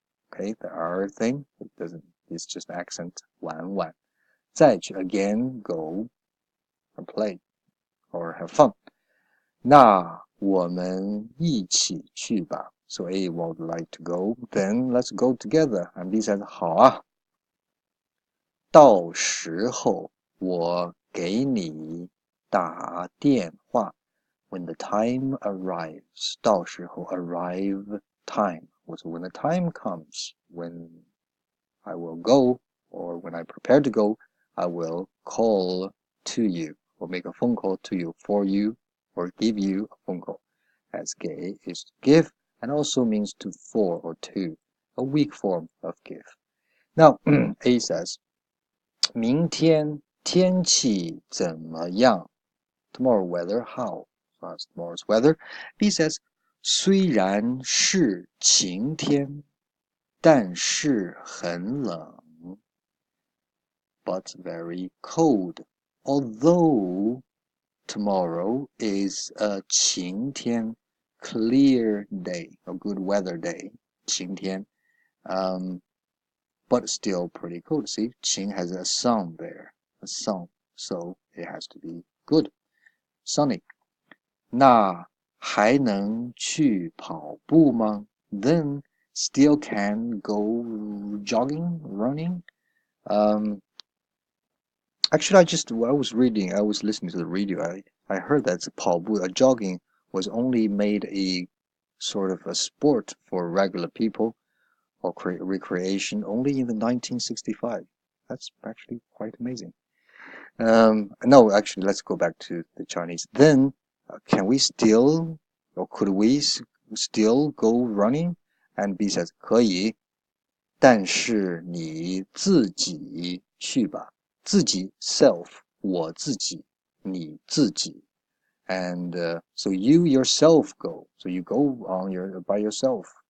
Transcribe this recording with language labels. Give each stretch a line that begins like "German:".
English: Okay, the R thing, it doesn't, it's just accent,
Chinese: 玩玩. 再去
English: again, go and play or have fun.
Chinese: 那我们一起去吧.
English: So A would like to go, then let's go together. And B says
Chinese: 好啊，到时候我给你打电话。
English: When the time arrives,
Chinese: 到时候
English: arrive time was when the time comes, when I will go or when I prepare to go, I will call to you or make a phone call to you for you or give you a phone call. As 给 is to give and also means to for or to, a weak form of give. Now, A says,
Chinese: 明天天气怎么样?
English: Tomorrow weather, how? So that's tomorrow's weather. B says,
Chinese: 虽然是晴天，但是很冷.
English: But very cold. Although tomorrow is a 晴天, clear day, a good weather day, 晴天, but still pretty cold. See, 晴 has a sun there, a sun, so it has to be good, sunny.
Chinese: 那还能去跑步吗?
English: Then still can go jogging, running. Actually, I was listening to the radio. I heard that 跑步, jogging was only made a sort of a sport for regular people or recreation only in the 1965. That's actually quite amazing. No, actually, let's go back to the Chinese. Then, can we still, or could we still go running? And B says
Chinese: 可以，但是你自己去吧。
English: 自己 self
Chinese: 我自己你自己
English: and so you yourself go, so you go on by yourself.